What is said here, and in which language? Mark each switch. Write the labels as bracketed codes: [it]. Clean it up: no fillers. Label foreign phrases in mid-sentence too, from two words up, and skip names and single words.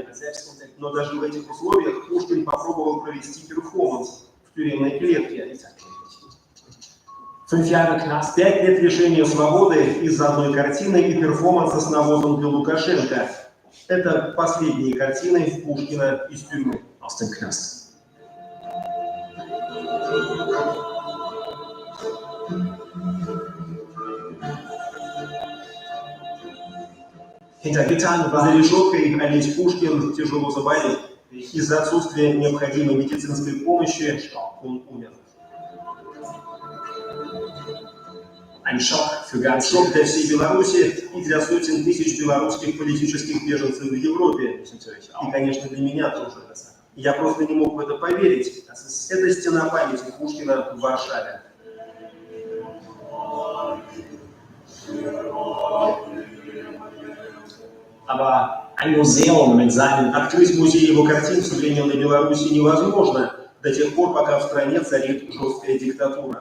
[ru] Но даже в этих условиях Пушкин попробовал провести перформанс в тюремной клетке. [de] 5 Jahre Knast. [ru] 5 лет лишения свободы из-за одной картины и перформанса с навозом для Лукашенко. Это последние картины Пушкина из тюрьмы. [de] Aus dem Knast. Hinter Gittern [ru] За [de] war [ru] решеткой Олесь Пушкин тяжело заболел. Из-за отсутствия необходимой медицинской помощи он умер. [de] ein Schock für ganz [ru] Шок для всей Беларуси и для сотен тысяч белорусских политических беженцев в Европе. [de] natürlich [ru] И, [de] auch. [ru] конечно, для меня тоже. Я просто не мог в это поверить. Это стена памяти Пушкина в Варшаве. Aber ein Museum mit seinen Открыть музей его картин в современной Беларуси невозможно до тех пор, пока в стране царит жесткая диктатура.